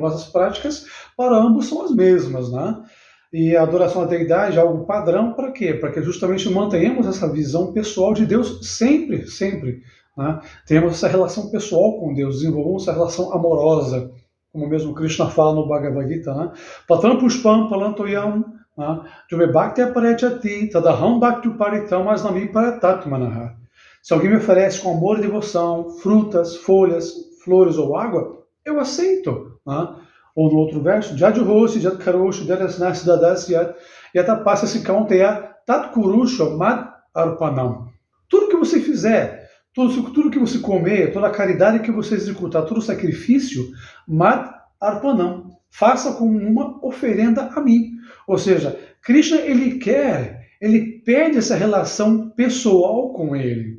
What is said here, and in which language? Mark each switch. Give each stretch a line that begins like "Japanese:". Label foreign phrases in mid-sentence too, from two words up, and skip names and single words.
Portuguese: Mas as práticas para ambos são as mesmas, né? E a adoração à deidade é algo padrão para quê? Para que justamente mantenhamos essa visão pessoal de Deus sempre, sempre. Né? Tenhamos essa relação pessoal com Deus, desenvolvamos essa relação amorosa, como mesmo Krishna fala no Bhagavad Gita, né?
Sanskrit: Patram pushpam palantoyam jume bhakti aparejati tadaham bhakti uparitam asnami paratatmanaha.
Portuguese: Se alguém me oferece com amor e devoção frutas, folhas, flores ou água, eu aceito. Né? Ou no outro verso,
Sanskrit: Jadjuhoshi, Jadkaroshi, Jadasnasi, Dadasyat, Yatapasasi Kaunteya, Tatkurusha, Mad Arpanam.
Portuguese: Tudo que você fizer, tudo que você comer, toda a caridade que você executar, todo o sacrifício,
Sanskrit: Mad Arpanam.
Portuguese: Faça como uma oferenda a mim. Ou seja, Krishna, ele pede essa relação pessoal com ele.